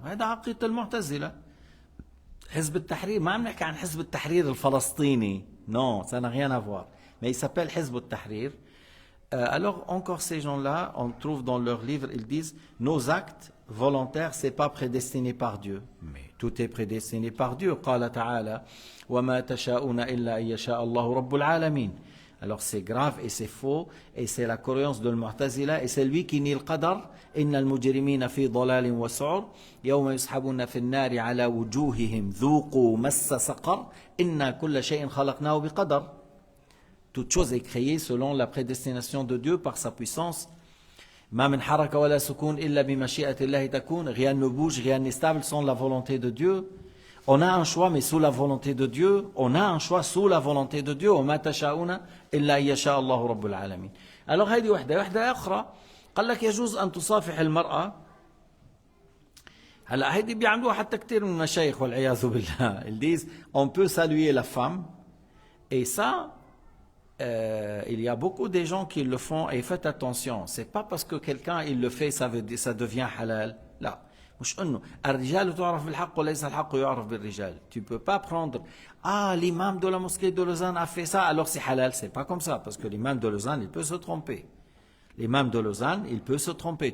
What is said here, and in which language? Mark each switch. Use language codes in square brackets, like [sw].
[ar] هذا عقيدة المعتزلة. حزب التحرير ما عم نحكي عن حزب التحرير الفلسطيني. [fr] Non, ça n'a rien à voir. Mais il s'appelle Hizb al-Tahrir. Alors, encore ces gens-là, on trouve dans leurs livres, ils disent nos actes volontaires, c'est pas prédestiné par Dieu. Mais tout est prédestiné par Dieu. [ar] قال تعالى وما تشاءون إلا أن يشاء الله رب العالمين. [fr] Alors c'est grave et c'est faux et c'est la croyance de l'Mu'tazila et c'est lui qui nie le qadar. [ar] إن المجرمين في ضلال وسعر يوم يسحبون في النار على وجوههم ذوقوا مس سقر إن كل شيء خلقناه بقدر. [fr] Toute chose est créée selon la prédestination de Dieu par sa puissance. [ar] ما من حركة ولا سكون إلا بمشيئة الله تكون. [fr] Rien ne bouge, rien n'est stable sans la volonté de Dieu. On a un choix, mais sous la volonté de Dieu. On a un choix sous la volonté de Dieu. [ar] وما تشاءون إلا أن يشاء الله رب العالمين. Alors هذه واحدة أخرى. قال لك يجوز أن تصافح المرأة. هلا هيدي بيعملوها حتى كثير من المشايخ والعياذ بالله. [fr] Ils disent on peut saluer la femme. Et ça, il y a beaucoup de gens qui le font et faites attention. C'est pas parce que quelqu'un il le fait ça devient halal. [ar] لا. مش انه الرجال تعرف بالحق وليس الحق يعرف بالرجال. [fr] Tu peux pas prendre l'imam de la mosquée de Lausanne a fait ça alors c'est halal. C'est pas comme ça parce que l'imam de Lausanne il peut se tromper. L'imam de Lausanne il peut se tromper.